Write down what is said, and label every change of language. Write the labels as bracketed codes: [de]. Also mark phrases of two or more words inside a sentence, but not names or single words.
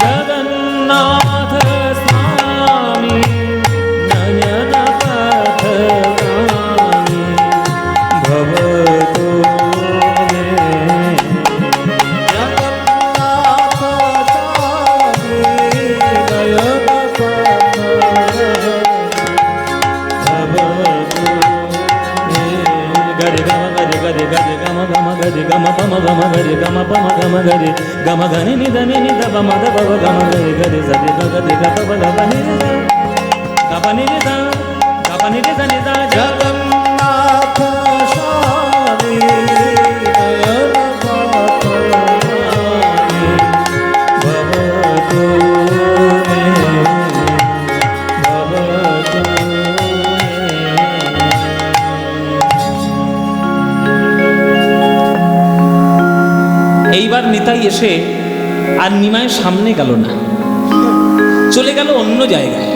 [sa] জগন্নাথ স্বামী নয়ন পথগামী ভবতু মে। জগন্নাথ স্বামী নয়ন ভবতু মে। গরে গম গরে গরে গরে গম গম গরে গম পম গম গরে গম পম গম গরে গম গনি নি దని নি ద পম ద পব গম গরে গরে সরে গ গরে গ পব গ বনি নি দ গ বনি নি দ গ বনি নি দ নি দ জ। জগন্নাথ স্বামী নয়ন পথগামী ভবতু মে ভবতু মে। [bn] এইবার নিতাই এসে আর নিমায়ের সামনে গেল না, চলে গেল অন্য জায়গায়।